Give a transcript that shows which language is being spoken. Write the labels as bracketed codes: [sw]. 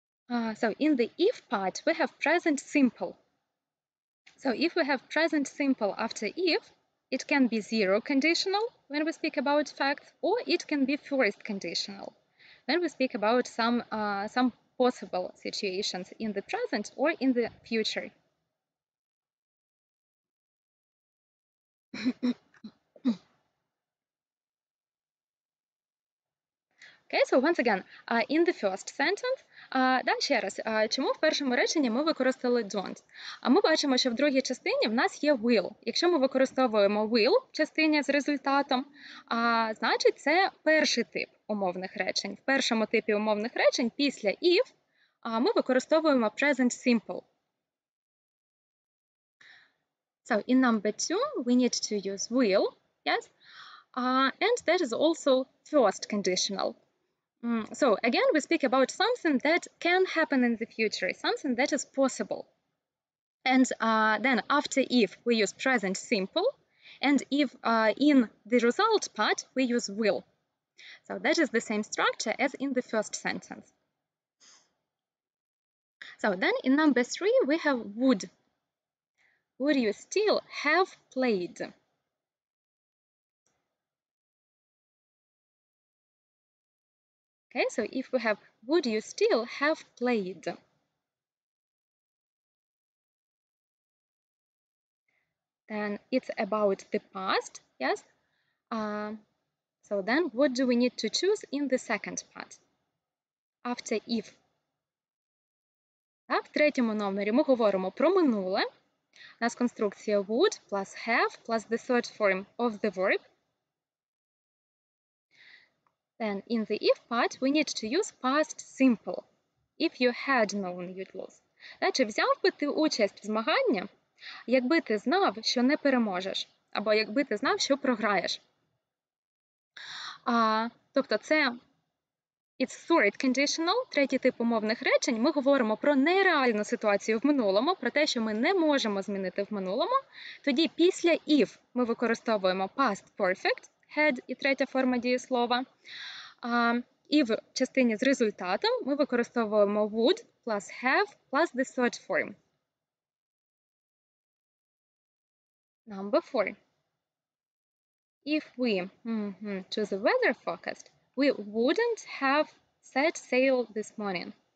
[en] So in the if part, we have present simple. So if we have present simple after if, it can be zero conditional when we speak about facts, or it can be first conditional when we speak about some possible situations in the present or in the future. Okay, so once again, in the first sentence, [uk] ще раз, чому в першому реченні ми використали [en] don't? [uk] Ми бачимо, що в другій частині в нас є will. Якщо ми використовуємо will в частині з результатом, значить це перший тип умовних речень. В першому типі умовних речень після if ми використовуємо present simple. [en] So in number 2, we need to use will, yes? and that is also first conditional. So again, we speak about something that can happen in the future, something that is possible. And then after if, we use present simple, and if in the result part, we use will. So that is the same structure as in the first sentence. So then in number 3, we have would. Would you still have played? Okay, so if we have would you still have played? Then it's about the past, yes? So then what do we need to choose in the second part? After if. [uk] Так, в третьому номері ми говоримо про минуле. У нас конструкція [en] would plus have plus the third form of the verb. Then in the if part we need to use past simple. If you had known you'd lose. [uk] Чи взяв би ти участь в змаганні, якби ти знав, що не переможеш, або якби ти знав, що програєш. Тобто це [en] it's third conditional, [uk] третій тип умовних речень. Ми говоримо про нереальну ситуацію в минулому, про те, що ми не можемо змінити в минулому. Тоді після if ми використовуємо past perfect, had і третя форма дієслова. І в частині з результатом ми використовуємо [en] would plus have plus the third form. Number 4. If we choose the weather forecast, we wouldn't have set sail this morning.